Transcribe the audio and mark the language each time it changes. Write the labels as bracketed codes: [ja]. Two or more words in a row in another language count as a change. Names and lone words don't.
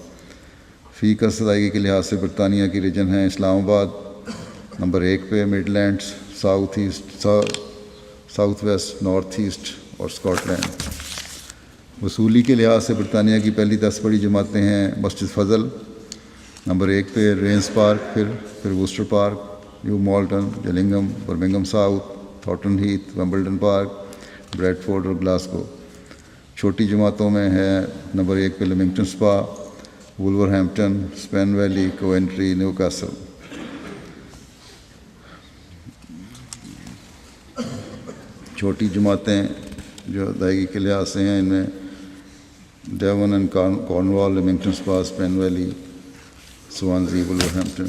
[ur] فی کس ادائیگی کے لحاظ سے برطانیہ کی ریجن ہیں، اسلام آباد نمبر 1 پہ، مڈ لینڈز، ساؤتھ ایسٹ، ساؤتھ ویسٹ، نارتھ ایسٹ اور اسکاٹ لینڈ۔ وصولی کے لحاظ سے برطانیہ کی پہلی 10 بڑی جماعتیں ہیں، مسجد فضل نمبر 1 پہ، رینس پارک، پھر ووسٹر پارک، نیو مالٹن، جلنگم، برمنگھم ساؤتھ، تھارٹن ہیتھ، ویمبلڈن پارک، بریڈفورڈ اور گلاسگو۔ چھوٹی جماعتوں میں ہے نمبر 1 پہ لیمنگٹن سپا، وولور ہیمپٹن، اسپین ویلی، کوئنٹری، نیو کاسل۔ چھوٹی جماعتیں جو ادائیگی کے لحاظ سے ہیں، ان میں ڈیون اینڈ کارنوال، لیمنگٹن سپا، اسپین ویلی، سوانزی، وولور ہیمپٹن۔